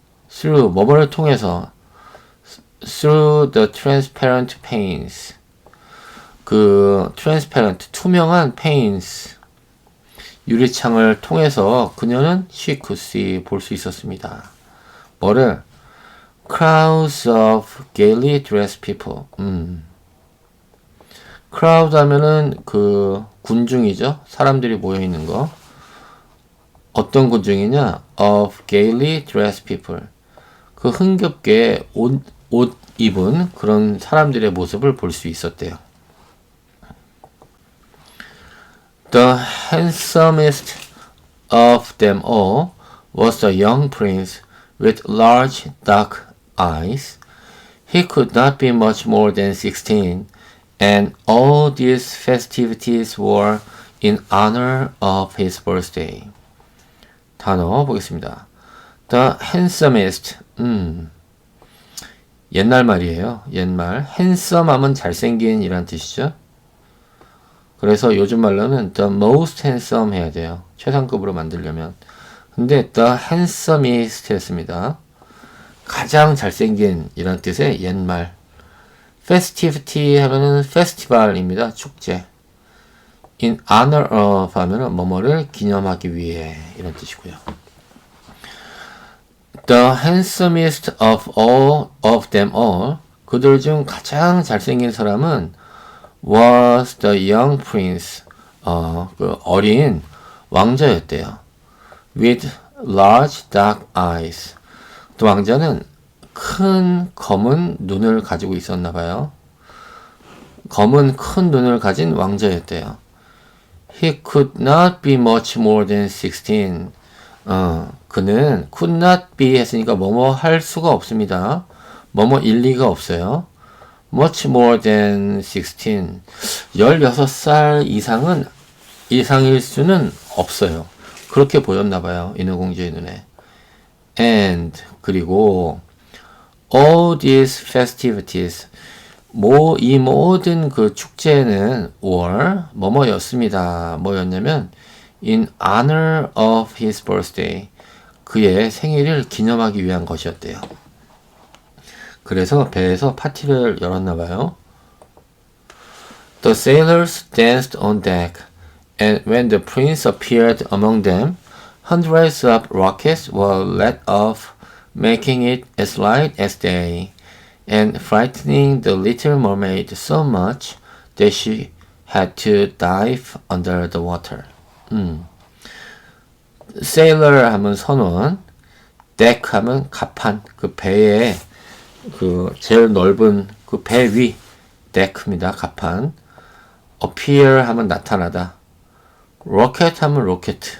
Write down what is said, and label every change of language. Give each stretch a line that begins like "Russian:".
Korean: through, 뭐뭐를 통해서,
English: through the transparent panes,
Korean: 그 transparent, 투명한 panes, 유리창을 통해서 그녀는
English: she could see,
Korean: 볼 수 있었습니다. 뭐를?
English: crowds of gaily dressed people.
Korean: crowd 하면은 그 군중이죠. 사람들이 모여 있는 거. 어떤 군중이냐?
English: of gaily dressed people.
Korean: 그 흥겹게 옷 입은 그런 사람들의 모습을 볼 수 있었대요.
English: The handsomest of them all was the young prince with large dark eyes. He could not be much more than 16, and all these festivities were in honor of his birthday.
Korean: 단어 보겠습니다. The handsomest, 옛날 말이에요. 옛말. handsome 하면 잘생긴 이란 뜻이죠. 그래서 요즘 말로는 the most handsome 해야 돼요. 최상급으로 만들려면. 근데 the handsomest 했습니다. 가장 잘생긴 이란 뜻의 옛말. festivity 하면은 페스티벌입니다. 축제. in honor of 하면은 뭐뭐를 기념하기 위해 이런 뜻이고요.
English: The handsomest of all of them all,
Korean: 그들 중 가장 잘생긴 사람은
English: was the young prince,
Korean: 그 어린 왕자였대요.
English: with large dark eyes.
Korean: 또 왕자는 큰 검은 눈을 가지고 있었나 봐요. 검은 큰 눈을 가진 왕자였대요.
English: He could not be much more than 16.
Korean: 그는 could not be 했으니까 뭐뭐 할 수가 없습니다. 뭐뭐 일 리가 없어요.
English: much more than 16.
Korean: 16살 이상일 수는 없어요. 그렇게 보였나 봐요. 인어공주의 눈에. And, 그리고
English: all these festivities,
Korean: 이 모든 그 축제는 were 뭐뭐였습니다. 뭐였냐면
English: in honor of his birthday,
Korean: 그의 생일을 기념하기 위한 것이었대요. 그래서 배에서 파티를 열었나 봐요.
English: The sailors danced on deck, and when the prince appeared among them, hundreds of rockets were let off, making it as light as day, and frightening the little mermaid so much that she had to dive under the water.
Korean: sailor 하면 선원, deck 하면 갑판, 그 배에 그 제일 넓은 그 배 위 deck입니다. 갑판. appear 하면 나타나다. rocket 하면 로켓.